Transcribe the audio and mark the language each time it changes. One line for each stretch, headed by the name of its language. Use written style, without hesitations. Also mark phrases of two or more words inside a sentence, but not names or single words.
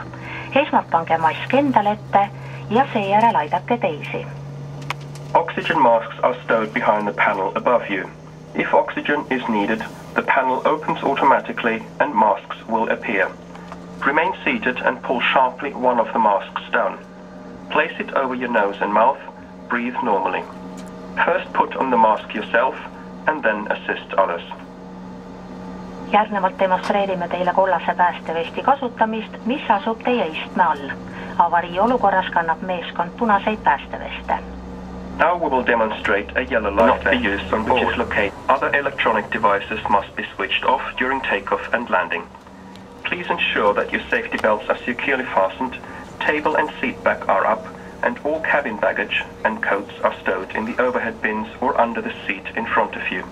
Estonian: Esmalt pange mask endale ette ja seejärel aidake teisi.
English: Oxygen masks are stowed behind the panel above you. If oxygen is needed, the panel opens automatically and masks will appear. Remain seated and pull sharply one of the masks down. Place it over your nose and mouth. Breathe normally. First put on the mask yourself and then assist others.
Estonian: Järgnevalt demonstreerime teile kollase päästevesti kasutamist, mis asub teie istme all. Avarii olukorras kannab meeskond punaseid päästeveste.
English: Now we will demonstrate a yellow light not be used on which is located. Other electronic devices must be switched off during takeoff and landing. Please ensure that your safety belts are securely fastened, table and seat back are up, and all cabin baggage and coats are stowed in the overhead bins or under the seat in front of you.